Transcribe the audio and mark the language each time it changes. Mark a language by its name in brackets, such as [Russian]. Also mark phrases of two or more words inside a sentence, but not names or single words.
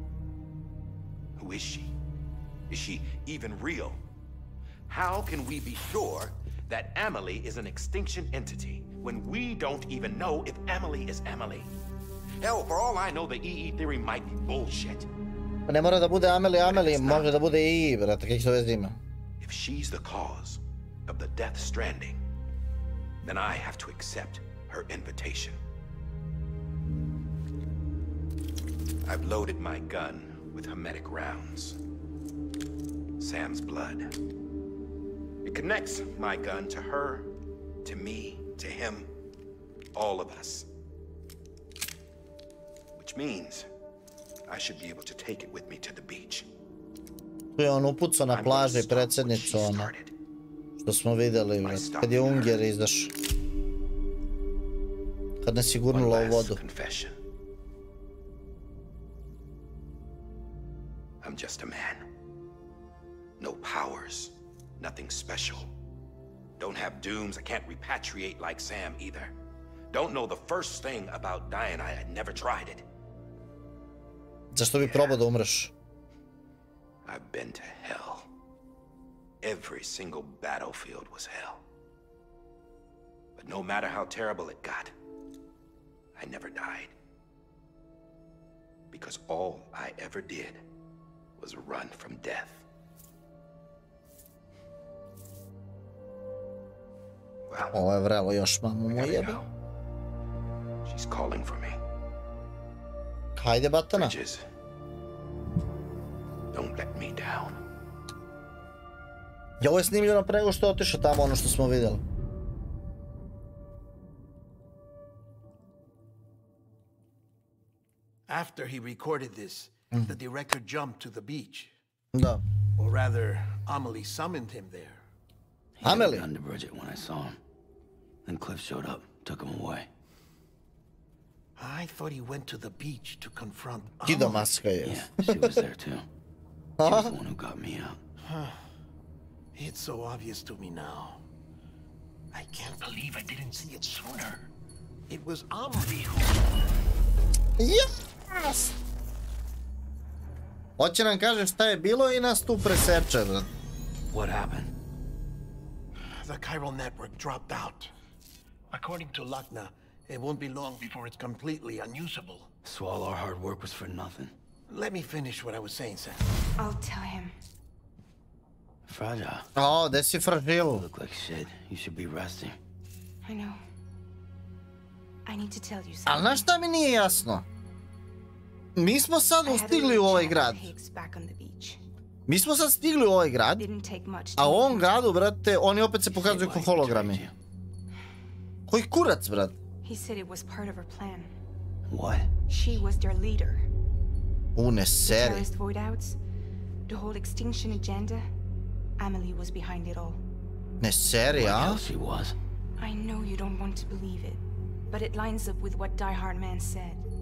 [English] Who is she? Is she even real? How can we be sure that Emily is an extinction entity when we don't even know if Emily is Emily? Hell, for all I know, the EE theory might be bullshit. [Serbian] Pa ne mora da bude Emily, može da bude EE, brate, kakve to veze ima? [English] If she's the cause of the Death Stranding, then I have to accept her invitation. I've loaded my gun with hermetic rounds. Sam's blood. It connects my gun to her, to me, to him, all of us. Which means I should be able to take it with me to the beach. [Serbian] Tu je on upucao na plaži predsjednicu, ono, što smo vidjeli, kad je Unger izašao. Kad nas je gurnula u vodu. [English] I'm just a man. No powers, nothing special. Don't have dooms, I can't repatriate like Sam either. Don't know the first thing about dying, I had never tried it. [Serbian] Zašto bi probao da umreš? [English] I've been to hell. Every single battlefield was hell. But no matter how terrible it got, I never died. Because all I ever did was run from death. Well, [Serbian] ovo je vrelo još mamu mu jebe. [English] She's calling for me. [Serbian] Hajde, batana. [English] Bridges, don't let me down. [Serbian] I ovo je snimljeno pre nego što je otišao tamo, ono što smo vidjeli. [English] After he recorded this, the director jumped to the beach. [Serbian] Da. [English] Or rather, Amelie summoned him there. Amelie? He had a gun to Bridget when I saw him. Then Cliff showed up, took him away. I thought he went to the beach to confront [Serbian] Kido maska je. [English] Yeah, she was there too. She was the one who got me out. It's so obvious to me now. I can't believe I didn't see it sooner. It was Amelie who... Yes! [Serbian] Hoće nam kaže šta je bilo I nas tu preseče, brat. [English] What happened? The chiral network dropped out. According to Lakna, it won't be long before it's completely unusable. So all our hard work was for nothing. Let me finish what I was saying, Sam. I'll tell him. Fragile. [Serbian] Oh, gde si fragile? [English] You look like shit. You should be resting. I know. I need to tell you [Serbian] Ali [English] something. [Serbian] znaš šta mi nije jasno? Mi smo sad stigli u ovaj grad. Mi smo sad stigli u ovaj grad, a u ovom gradu, brate, oni opet se pokazuju kao hologrami. Koji kurac, brat? [English] He said it was part of her plan. What? She was their leader. [Serbian] Ne seri. [English] The terrorist void outs, the whole extinction agenda. Amelie was behind it all. [Serbian] Ne seri, a? [English] She was. I know you don't want to believe it, but it lines up with what Die Hard Man said.